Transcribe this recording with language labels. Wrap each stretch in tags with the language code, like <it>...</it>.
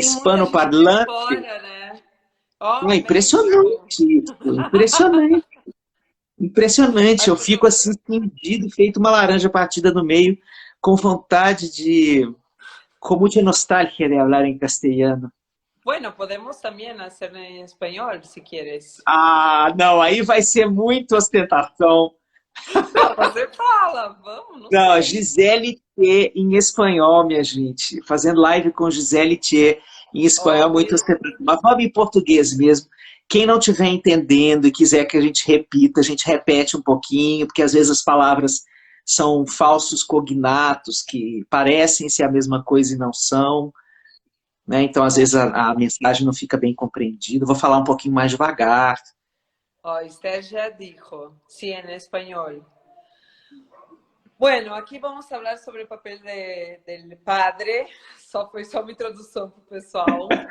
<es>hispanoparlante.</es> <pt>fora, né? Ó, É México. impressionante isso, impressionante. Impressionante, Ai, eu porque fico assim, cindido, feito uma laranja partida no meio, com vontade de... Com muita nostalgia de falar em castelhano.</pt> <es>bueno, podemos también hacer en español si quieres.</es> <pt>Ah, não, aí vai ser muito ostentação. Não, você fala, vamos, não Não, sei. Gisele T em espanhol, minha gente. Fazendo live com Gisele T em espanhol, Oh, muito ostentação. Mas vamos em português mesmo. Quem não estiver entendendo e quiser que a gente repita, a gente repete um pouquinho, porque às vezes as palavras são falsos cognatos que parecem ser a mesma coisa e não são, né? Então, às vezes, a mensagem não fica bem compreendida. Eu vou falar um pouquinho mais devagar.</pt> <es>oh, Esther ya dijo, sí, en español. Bueno, aquí vamos a hablar sobre el papel del padre.</es> <pt>Foi só uma introdução para o pessoal.</pt>